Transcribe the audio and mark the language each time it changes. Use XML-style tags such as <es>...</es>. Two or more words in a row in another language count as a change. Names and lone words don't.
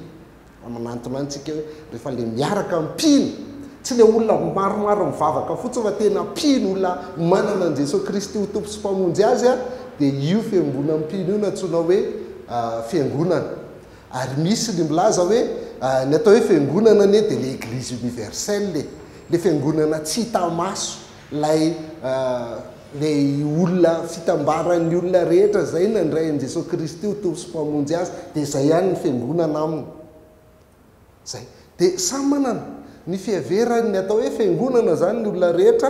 <mg>Manantonany tsika hoe rehefa le miaraka mpino, tsy le olona maromaro mivavaka fotsiny fa tena mpino, olona manana an' Jesosy Kristy ho tompo sy mpamonjy azy dia io fiangonan'ny mpino io no antsoina hoe fiangonana. Ary misy ny milaza hoe ny atao hoe fiangonana anie dia le</mg> <fr>église universelle,</fr> <mg>le fiangonana tsy hita maso, lay olona fitambaran'ny olona rehetra zay nandray an' Jesosy Kristy ho tompo sy mpamonjy azy, dia zay ihany ny fiangonana aminy zay. Dia samy manana ny fihaverany ny atao hoe fiangonana zany ny olona rehetra.</mg>